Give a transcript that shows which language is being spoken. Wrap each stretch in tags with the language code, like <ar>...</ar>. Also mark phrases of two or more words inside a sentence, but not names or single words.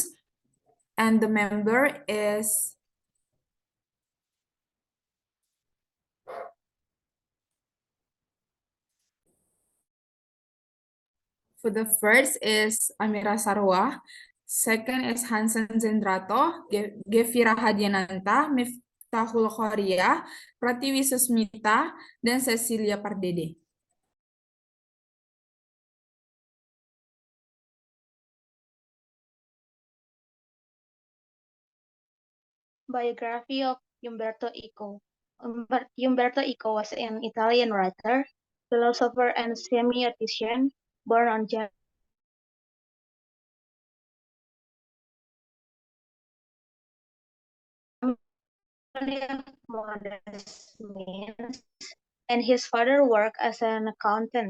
<en>And the member is for the first is Amira Sarwa, second is Hansen Zendrato, Gevira Hadiananta, Miftahul Khoria, Pratiwi Susmita, dan Cecilia Pardede. Biography of Umberto Eco. Umberto Eco was an Italian writer, philosopher, and semiotician born on January of modest means, and his father worked as an accountant.</en>